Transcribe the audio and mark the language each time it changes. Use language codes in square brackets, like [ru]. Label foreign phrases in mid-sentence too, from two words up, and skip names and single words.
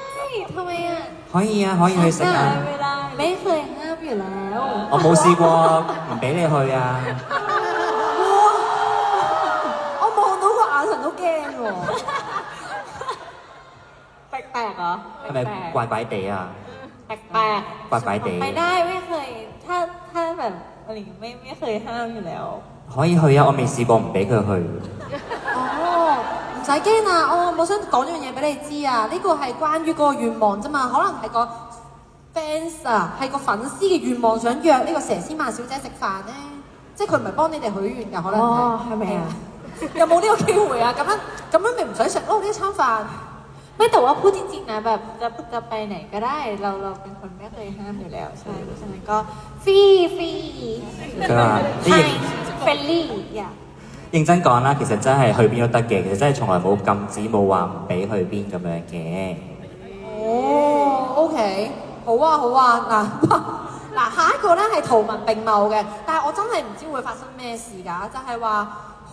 [th] ทำไมอ่ะ [yue] 可以啊，可以去食啊。 [th] ไม่เคยห้ามอยู่แล้ว [yue] 我冇試過唔俾你去啊。我望到個眼神都驚喎。 [th] แปลกๆเหรอ [yue] 係咪怪怪地啊？ [th] แปลก [yue] 怪怪地。 [th] ๆไม่ได้ไม่เคยถ้าแบบอะไรอย่างเงี้ยไม่เคยห้ามอยู่แล้ว [yue] 可以去啊，我未試過唔俾佢去。哦，唔使驚啊！我想講樣嘢俾你知啊，呢個係關於嗰個願望啫嘛，可能係個 fans 啊，係個粉絲嘅願望，想約呢個佘詩曼小姐食飯咧，即係佢唔係幫你哋許願㗎，可能係咪啊？有冇呢個機會啊？咁樣咪唔使食咯呢一餐飯。 [th] ไม่แต่ว่าพูดจริงๆนะแบบจะไปไหนก็ได้เราเป็นคนไม่เคยห้ามอยู่แล้วใช่เพราะฉะนั้นก็ฟรี [yue] 佢話啲 [th] เฟรนลี่อย่า [yue] 認真講啦，其實真係去邊都得嘅，其實真係從來冇禁止冇話唔俾去邊咁樣嘅。哦，OK，好啊好啊，嗱下一個咧係圖文並茂嘅，但係我真係唔知會發生咩事㗎，就係話。